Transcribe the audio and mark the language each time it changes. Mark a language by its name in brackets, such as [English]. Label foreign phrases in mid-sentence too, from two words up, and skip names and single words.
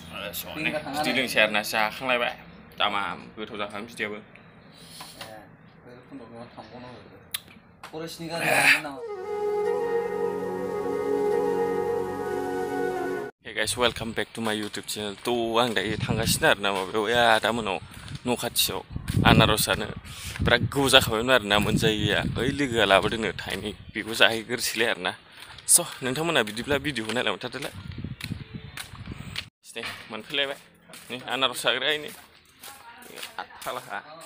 [Bodo] बिदिलों सेरना जाखांलायबाय दामा गोथाव जाखां बिदियाबो [English] Hey guys, welcome back to my YouTube channel. [Bodo] आं दायो थांगासिनो आरोना माबायाव आदामोनाव न' खाथियाव आनारस जानो बिराद गोबाव जाखाबायमोन आरोना मोनजायैया ओइ लोगोआ लाबोदोंनो थाइनै बेखौ जाहैग्रोसैलाय आरोना स' नोंथांमोना बिदिब्ला भिडिअखौ नायलांबाय थादोलाय नै मोनफैलायबाय नै आनारस जाग्रायनि फालाहा